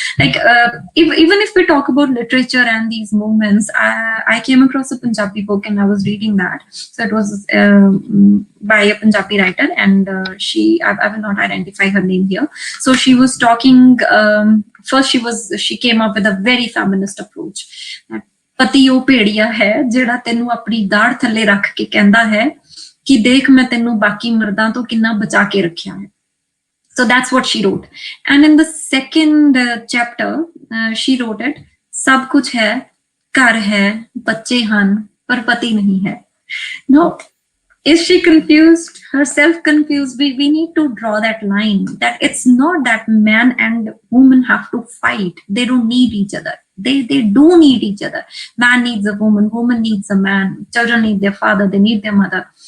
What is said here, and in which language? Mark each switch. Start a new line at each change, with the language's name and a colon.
English: Like even if we talk about literature and these movements, I came across a Punjabi book and I was reading that. So it was by a Punjabi writer, and I will not identify her name here. So she was talking. First, she came up with a very feminist approach.
Punjabi: ਪਤੀ ਉਹ ਭੇੜੀਆ ਹੈ ਜਿਹੜਾ ਤੈਨੂੰ ਆਪਣੀ ਦਾੜ ਥੱਲੇ ਰੱਖ ਕੇ ਕਹਿੰਦਾ ਹੈ ਕਿ ਦੇਖ ਮੈਂ ਤੈਨੂੰ ਬਾਕੀ ਮਰਦਾਂ ਤੋਂ ਕਿੰਨਾ ਬਚਾ ਕੇ ਰੱਖਿਆ ਹੈ.
English: So that's what she wrote. And in the second chapter, she wrote it,
Punjabi: ਸਭ ਕੁਛ ਹੈ, ਘਰ ਹੈ, ਬੱਚੇ ਹਨ, ਪਰ ਪਤੀ ਨਹੀਂ ਹੈ.
English: Now, is she confused, herself confused? We need to draw that line, that it's not that man and woman have to fight. They don't need each other. They do need each other. Man needs a woman needs a man, children need their father, they need their mother.